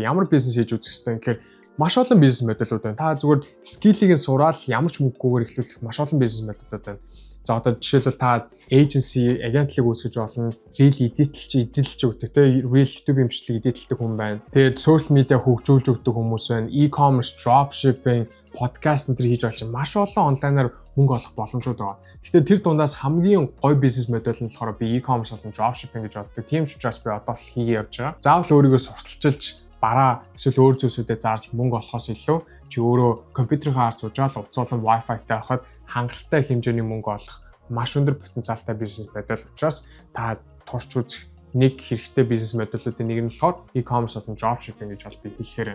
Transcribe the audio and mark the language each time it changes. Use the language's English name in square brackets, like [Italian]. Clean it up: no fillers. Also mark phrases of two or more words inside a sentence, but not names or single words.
[Mongolian] Ямар бизнес хийж үзэх хэрэгтэй юм гэхээр маш олон бизнес модулууд байна. Та зүгээр скиллийг нь сураад ямар ч мөнгөгүйгээр эхлүүлэх маш олон бизнес модулууд байна. За одоо жишээлбэл та agency, агентлаг үүсгэж болно. Reel эдитэлж өгдөг те Reel YouTube имжлэг эдитэлдэг хүн байна. Тэгээд [English] social media [Mongolian] хөгжүүлж өгдөг хүмүүс байна. E-commerce, dropshipping, podcast энэ хийж болж маш олон онлайнаар мөнгө олох боломжууд байгаа. Гэхдээ тэр дундаас хамгийн гоё бизнес модель нь болохоор би e-commerce болон dropshipping гэж боддог. Тийм ч учраас би одоо л хийгээ явж байгаа. Заавал өөрийгөө сурталчилж бараа эсвэл өөр зүйлсүүдэд зарж мөнгө олохоос илүү чи өөрөө компьютерийн хаар суужаал уцуулан Wi-Fi-тай авахад хангалттай хэмжээний мөнгө олох маш өндөр потенциалтай бизнес модель учраас та турш үзэх нэг хэрэгтэй бизнес модулуудын нэг нь болохоор e-commerce болон dropshipping гэж бол би хэлэхээр.